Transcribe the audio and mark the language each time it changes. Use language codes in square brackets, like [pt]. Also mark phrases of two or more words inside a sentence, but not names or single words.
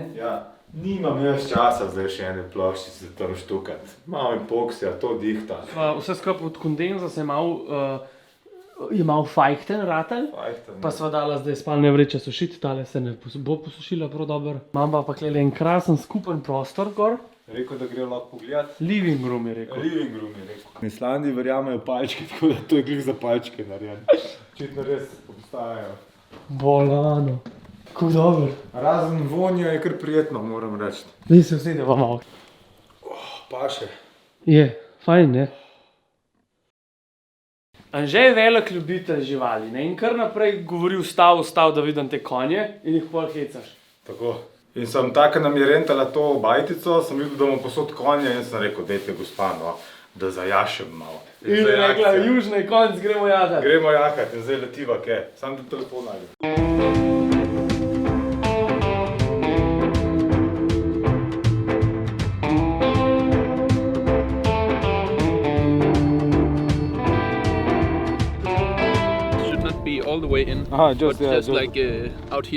[sl] Ja, nimam jaz časa zdaj še ene ploščice tam štukati. Malo epoksija, to dihta. Vse skupaj od kondenza se je malo fajhten ratel. Pa sva dala zdaj spalne vreče sušiti, tale se ne bo posušila prav dobro. Imam pa klele en krasen skupen prostor gor. Rekel, da gre lahko pogledat. [en] Living room [sl] je rekel. [en] Living room [sl] je rekel. V Islandiji verjamejo palčke, tako da to je glih za palčke narejen. Očitno res obstajajo. Bolano. Kako dobro. Razen vonja je kar prijetno, moram reči. Zdaj se usedeva malo. Paše. Je, fajn, ne? Anže je velik ljubitelj živali, ne? In kar naprej govori vstav, da vidim te konje in jih pol hecaš. Tako. In sem tako nam je rentala to bajtico, sem videl, da bomo posod konje in sem rekel, dejte gospa, no, da zajašem malo. In je rekla, južni konc, gremo jahat. Gremo jahat in zdaj letiva, kaj? Sam da telefon najdem. [en] All the way in, Just like out here.